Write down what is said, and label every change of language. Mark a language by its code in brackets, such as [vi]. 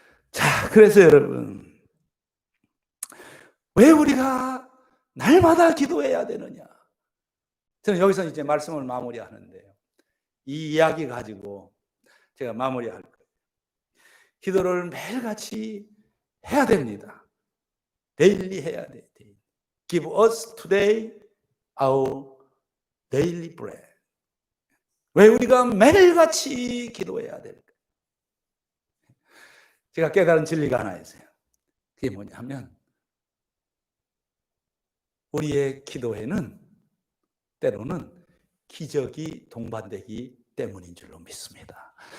[ko] 자, 그래서 여러분, 왜 우리가 날마다 기도해야 되느냐? 저는 여기서 이제 말씀을 마무리하는데요. 이 이야기 가지고 제가 마무리할 거예요. 기도를 매일같이 해야 됩니다. 데일리 해야 돼요. [en] Give us today our daily bread. [ko] 왜 우리가 매일같이 기도해야 될까? 제가 깨달은 진리가 하나 있어요. 그게 뭐냐면 우리의 기도에는 때로는 기적이 동반되기 때문인 줄로 믿습니다.